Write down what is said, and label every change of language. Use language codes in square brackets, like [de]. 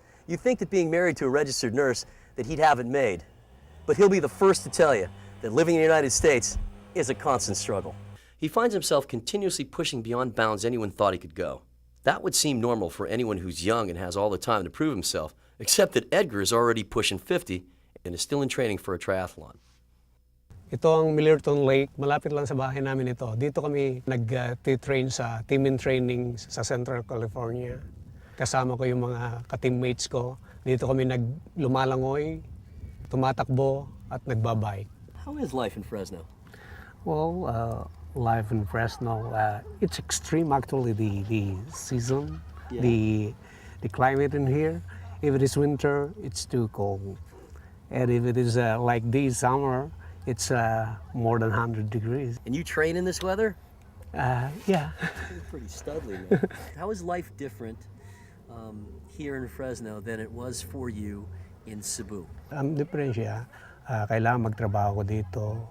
[en] You'd think that being married to a registered nurse that he'd have it made, but he'll be the first to tell you that living in the United States is a constant struggle. He finds himself continuously pushing beyond bounds anyone thought he could go. That would seem normal for anyone who's young and has all the time to prove himself, except that Edgar is already pushing 50 and is still in training for a triathlon. [tl] Ito ang Millerton Lake, malapit lang sa bahay namin ito. Dito kami nag-train sa team in training sa Central California. Kasama ko yung mga ka-teammates ko. Dito kami lumalangoy, tumatakbo at nagbabike. [en] How is life in Fresno? Well, life in Fresno, it's extreme actually, the season, Yeah. the climate in here. If it is winter, it's too cold. And if it is like this summer, it's more than 100 degrees. And you train in this weather? Yeah. You're pretty studly, man. How is life different here in Fresno than it was for you in Cebu? [tl] Ang diferensya, kailangan magtrabaho ko dito.